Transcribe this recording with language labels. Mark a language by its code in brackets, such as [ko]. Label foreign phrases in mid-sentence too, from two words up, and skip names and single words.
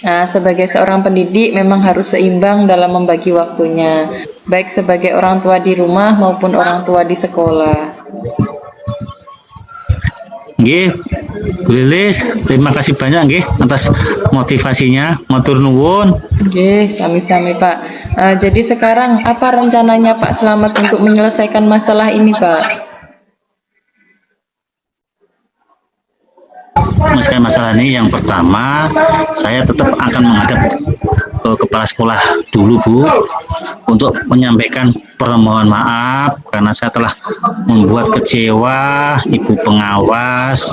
[id] Sebagai seorang pendidik memang harus seimbang dalam membagi waktunya, baik sebagai orang tua di rumah maupun orang tua di sekolah. Nggih, Bu Lilis, terima kasih banyak nggih atas motivasinya. [jv] Matur nuwun. [id] Oke, sami-sami Pak. Jadi sekarang apa rencananya Pak Slamet untuk menyelesaikan masalah ini Pak? Menyelesaikan masalah ini, yang pertama saya tetap akan menghadap ke kepala sekolah dulu Bu, untuk menyampaikan permohonan maaf karena saya telah membuat kecewa ibu pengawas.